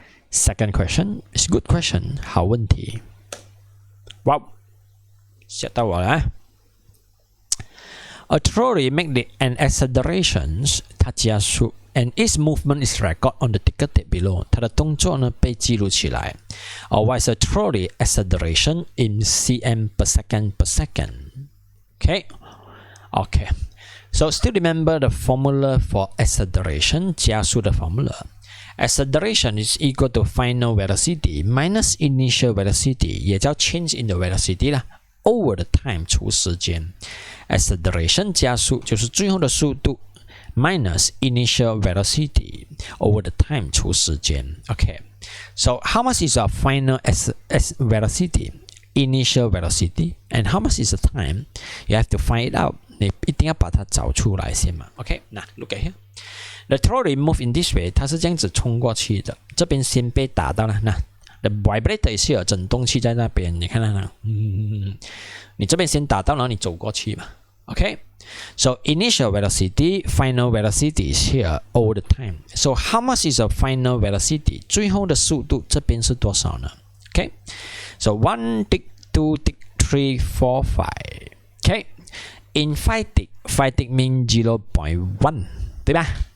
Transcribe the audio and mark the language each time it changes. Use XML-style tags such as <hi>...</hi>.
<en>Second question is good question.</en> <zh>好问题。Wow. 吓到我了。</zh> <en>A trolley make an acceleration，</en> <zh>它加速</zh> <en>，and its movement is recorded on the ticker tape below。</en> <zh>它的动作呢被记录起来。</zh> <en>What is a trolley acceleration in cm per second per second? Okay, okay. So still remember the formula for acceleration， 加速的 formula。Acceleration is equal to final velocity minus initial velocity， 也叫 change in the velocity 啦。 Over the time 除时间 ，acceleration</en> <zh>加速就是最后的速度</zh> <en>minus initial velocity over the time 除时间。 Okay, so how much is our final velocity, initial velocity, and how much is the time? You have to find it out.</en> <zh>你一定要把它找出来先嘛。</zh> <en>Okay, now look at here. The trolley move in this way，</en> <zh>它是这样子冲过去的，这边先被打到了，那。</zh> <en>The vibrator is here，</en> <zh>振动器在那边，你看到吗？你这边先打到，然后你走过去嘛。</zh> <en>Okay, so initial velocity, final velocity is here all the time. So how much is the final velocity?</en> <zh>最后的速度这边是多少呢 ？</zh> <en>Okay, so 1 tick, 2 tick, 3, 4, 5. Okay, in 5 tick mean 0.1，</en> <zh>对吧？</zh>